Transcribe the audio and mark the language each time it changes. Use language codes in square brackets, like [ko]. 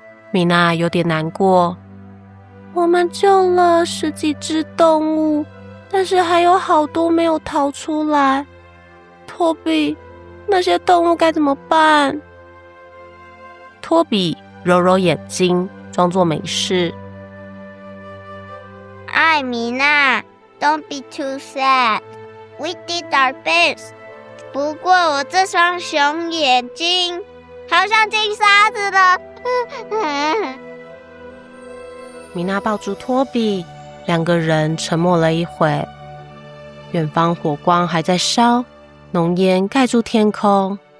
[zh] 米娜有点难过，我们救了10几只动物，但是还有好多没有逃出来。托比，那些动物该怎么办？托比揉揉眼睛，装作没事。艾米娜 [en] ，Don't be too sad. We did our best. [zh] 不过我这双熊眼睛好像进沙子了。米娜抱住托比，两个人沉默了一会。远方火光还在烧，浓烟盖住天空。